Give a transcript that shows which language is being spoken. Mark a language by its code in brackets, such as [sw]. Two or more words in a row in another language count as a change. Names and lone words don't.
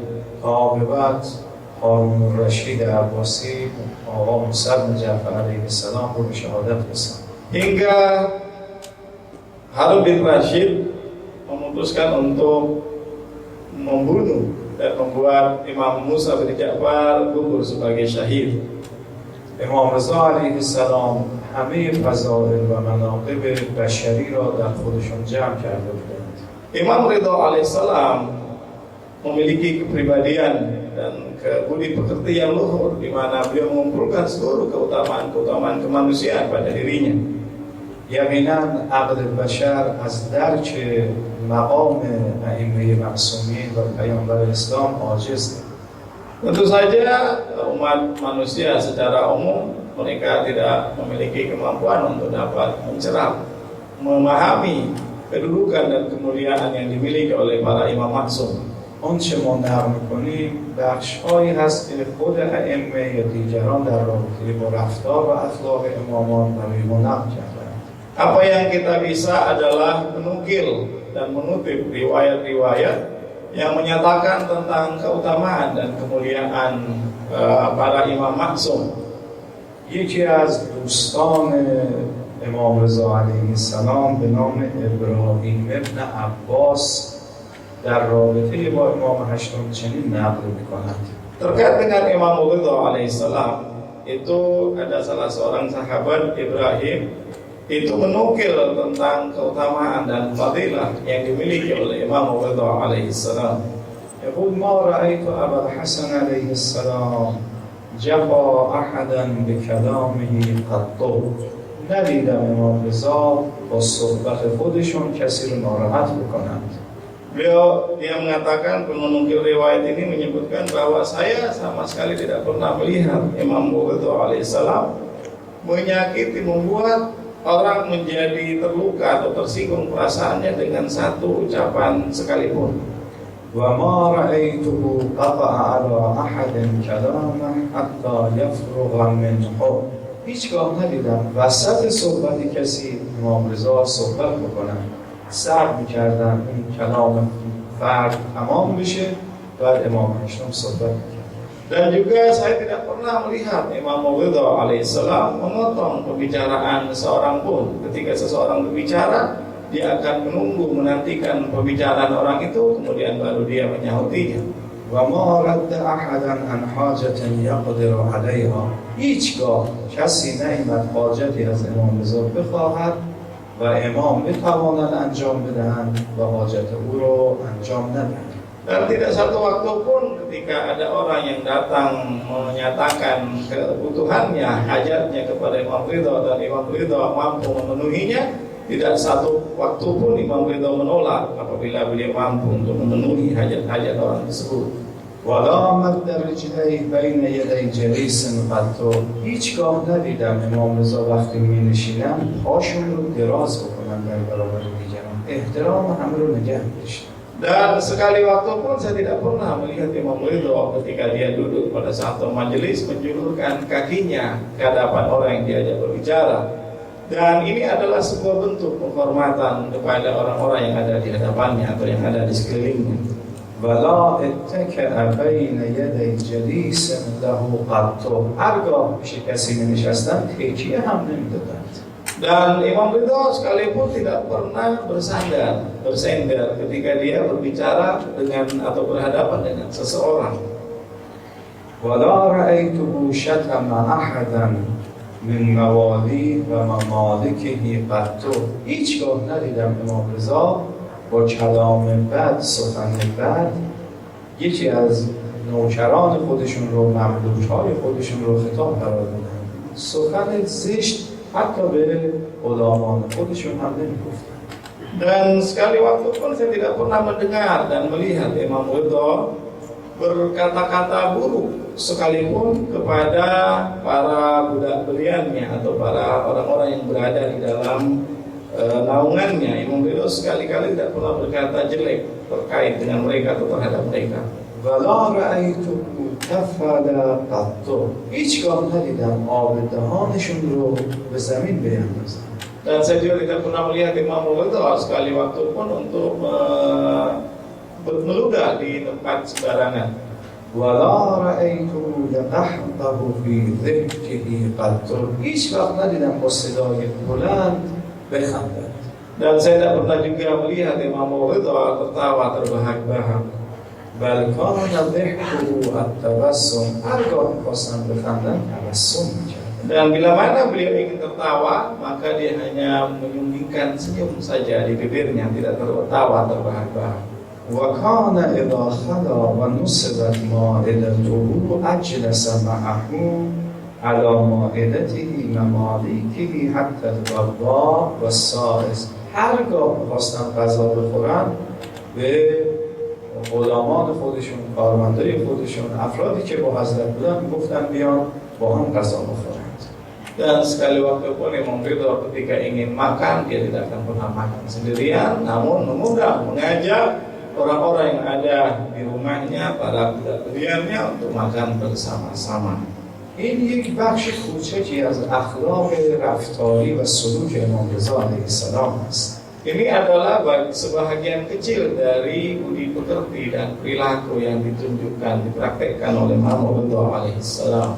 [fa] تا به بعد هارون الرشید عباسی آقا موسی بن جعفر [ar] علیه السلام [fa] رو به شهادت رساند. [id] Hingga Harun bin Rashid memutuskan untuk membunuh dan membuat Imam Musa bin Ja'far gugur sebagai syahid. [fa] امام رضا [ar] علیه السلام [fa] همه فضائل و مناقب بشری را در خودشون جمع کرده بودند. [id] Imam Ridha alaihissalam memiliki kepribadian dan budi pekerti yang luhur, di mana beliau mengumpulkan seluruh keutamaan kemanusiaan pada dirinya. [fa] یقینا عقل بشر از درک مقام ائمه معصومین و پیامبر اسلام عاجز. [id] Tentu saja umat manusia secara umum mereka tidak memiliki kemampuan untuk dapat mencerap, memahami kedudukan dan kemuliaan yang dimiliki oleh para imam maksum. [fa] اون چه ما نقل می‌کنیم بخش‌هایی هست که خود ائمه یا دیگران در رابطه با رفتار و اخلاق امامان برای ما نقل کردند. [id] Apa yang kita bisa adalah menukil dan menutip riwayat-riwayat yang menyatakan tentang keutamaan dan kemuliaan para imam maksum. [fa] یکی از دوستان امام رضا [ar] علیه السلام [fa] به نام ابراهیم ابن عباس در رابطه با امام هشتم چنین نقل می‌کند. [id] Terkait dengan Imam Ridha alaihissalam, itu ada salah seorang sahabat Ibrahim itu menukil tentang keutamaan dan fadilah yang dimiliki oleh Imam Ridha alaihissalam. [ar] يقول ما رأيت أبا الحسن عليه السلام جفا أحدا بكلامه قط. [fa] ندیدم امام رضا با صحبت خودشون کسی رو ناراحت بکنند. [id] Dia mengatakan, menukil riwayat ini menyebutkan bahwa saya sama sekali tidak pernah melihat Imam Ridha alaihissalam menyakiti, membuat orang menjadi terluka atau tersinggung perasaannya dengan satu ucapan sekalipun. [ar] وما رأيته قطع على أحد كلاما حتى يفرغ منه. [fa] هیچگاه ندیدم وسط صحبت کسی امام رضا صحبت بکنن، صبر میکردن این کلام فرد تمام بشه بعد امام هشتم صحبت میکردن. [id] Dan juga saya tidak pernah melihat Imam Ridha alaihissalam memotong pembicaraan seorang pun. Ketika seseorang berbicara, dia akan menunggu, menantikan pembicaraan orang itu, kemudian baru dia menyautinya. [ar] وما رد أحدا عن حاجة يقدر عليها. [fa] هیچگاه کسی نیامد حاجتی از امام رضا بخواهد و امام بتواند انجام بدهند و حاجت او رو انجام ندهند. [id] Dan tidak satu waktu pun ketika ada orang yang datang menyatakan kebutuhannya, hajatnya kepada Imam Ridha dan Imam Ridha mampu memenuhinya, tidak satu waktu pun Imam Ridha menolak apabila beliau mampu untuk memenuhi hajat-hajat orang tersebut. [ar] ولا مد رجليه بین یدی جلیس قط. [fa] هیچگاه ندیدم امام رضا وقتی می نشینن پاشون رو دراز بکنن در برابر دیگران، احترام همه رو نگه می‌داشتن. [id] Dan sekali waktu pun saya tidak pernah melihat Imam Ridha ketika dia duduk pada satu majelis menjulurkan kakinya ke hadapan orang yang diajak berbicara. Dan ini adalah sebuah bentuk penghormatan kepada orang-orang yang ada di hadapannya atau yang ada di sekelilingnya. [ar] ولا اتکأ بین یدی جلیس له قط. [fa] هرگاه پیش کسی نشستن تکیه هم نمیدادند. [id] Dan Imam Ridha sekalipun tidak pernah bersender ketika dia berbicara dengan atau berhadapan dengan seseorang. [ar] ولا رأيته شتم أحدا من موالی و ممالکه قط. [fa] هیچگاه ندیدم امام رضا با کلام بد، سخن بد یکی از نوکران خودشون رو، مملوک‌های خودشون رو خطاب قرار دادن. سخن زشت حتی به غلامان خودشون هم نمیگفتن. [id] Dan sekali waktu pun saya tidak pernah mendengar dan melihat Imam Ridha berkata-kata buruk sekalipun kepada para budak beliannya atau para orang-orang yang berada di dalam naungannya. Imam Ridha sekali-kali tidak pernah berkata jelek terkait dengan mereka atau terhadap mereka. [ar] ولا رأیت کفل قط. [fa] هیچگاه ندیدم آب دهانشون رو به زمین بیندازن. [id] Dan saya juga tidak pernah melihat Imam Ridha sekali waktu pun untuk meludah di tempat sembarangan. [ar] ولا رأیت لقحطه فی ضحکه قط. [fa] هیچ وقت ندیدم با صدای بلند بخندد. [id] Dan saya tidak pernah juga melihat Imam Ridha tertawa terbahak-bahak. [ar] بل کان ضحکه التبسم. [fa] هرگاه می‌خواستن بخندن تبسم می‌کردن. [id] Dan bila mana beliau ingin tertawa, maka dia hanya menyunggingkan senyum saja di bibirnya, tidak tertawa terbahak-bahak. [ar] وكان إذا خلا ونصبت مائدته أجلس معه على مائدته مماليكه حتى الغداء والسائس. [fa] هرگاه می‌خواستن غذا بخورن به غلامان خودشون، کارمندای خودشون، افرادی که با حضرت بودن میگفتن بیان با هم غذا بخورند. [id] Dan sekali waktu pun Imam Ridha ketika ingin makan, dia tidak akan pernah makan sendirian, namun memudah mengajak orang-orang yang ada di rumahnya, para budak beliannya untuk makan bersama-sama. [fa] این یک بخش کوچکی از اخلاق رفتاری و سلوک امام رضا [ar] علیه السلام [fa] است. [id] Ini adalah sebahagian kecil dari budi pekerti dan perilaku yang ditunjukkan, dipraktekkan oleh Imam Ridha alaihissalam.